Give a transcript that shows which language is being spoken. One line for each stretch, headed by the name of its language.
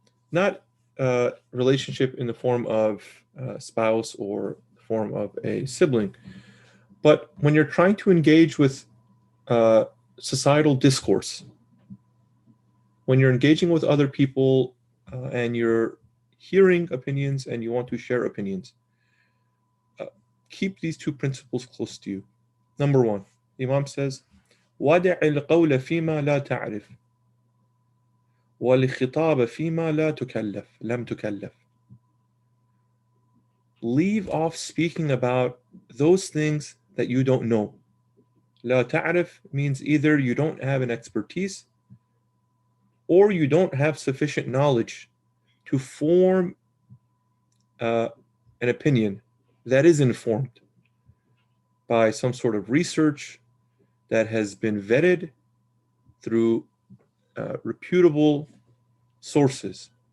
English: Not relationship in the form of a spouse or the form of a sibling, but when you're trying to engage with societal discourse, when you're engaging with other people and you're hearing opinions and you want to share opinions, keep these two principles close to you. Number one, Imam says,
Arabic: وَدَعِ الْقَوْلَ فِيمَا لَا تَعْرِفْ وَالْخِطَابَ فِيمَا لَمْ تُكَلَّفْ.
English: Leave off speaking about those things that you don't know. La ta'rif means either you don't have an expertise or you don't have sufficient knowledge to form an opinion that is informed by some sort of research that has been vetted through reputable sources.